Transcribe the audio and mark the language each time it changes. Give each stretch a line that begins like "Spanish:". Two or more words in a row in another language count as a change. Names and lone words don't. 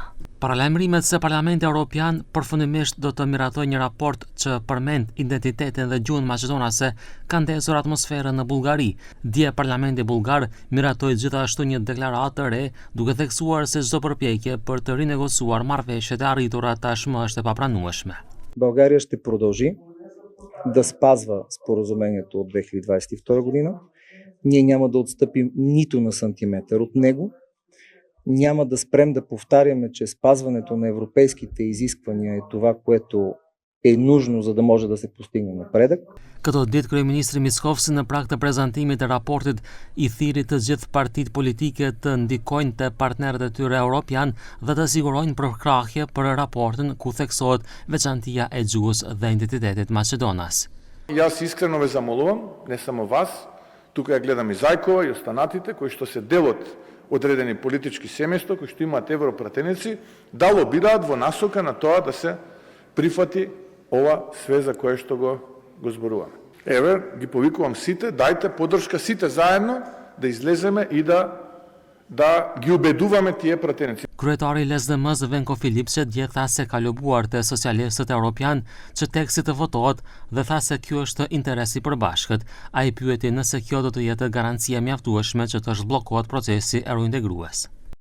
Albanian: Paralajmërimet se Parlamenti Evropian përfundimisht do të miratojë një raport që përmend identitetin dhe gjuhën maqedonase kanë ndezur atmosferën në Bullgari. Dje Parlamenti bullgar miratoi gjithashtu një deklaratë të re, duke theksuar se çdo përpjekje për të rinegociuar marrëveshjet e arritura tashmë është e papranueshme.
Bulgarian: България ще продължи да спазва споразумението от 2022 година. Ние няма да отстъпим нито на сантиметър от него. Няма да спрем да повтаряме, че спазването на европейските изисквания е това, което е нужно, за да може да се постигне напредък.
Albanian: Këto ditë kryeministri Miskovci në prag të prezantimit të raportit i thiri të gjithë partitë politike të ndikojnë te partnerët e tyre europian dhe të sigurojnë përkrahje për raportin ku theksohet veçantia e gjuhës dhe identitetit Maqedonas.
Macedonian: Јас искрено ве замолувам, не само вас, тука ја гледам и Зајкова и останатите кои што се дел од одредени политички семејства, кои што имаат европратеници, да лобираат во насока на тоа да се прифати ова све за кое што го зборуваме. Еве, ги повикувам сите, дајте поддршка сите заедно да излеземе и да ги убедуваме тие пратеници.
Albanian: Kryetari i LSDM-s Venko Filipçe dje tha se ka lobuar te socialistët europian që teksti të votohet dhe tha se kjo është interes i përbashkët. Ai pyeti nëse kjo do të jetë garancia mjaftueshme që të zhbllokohet procesi eurointegrues.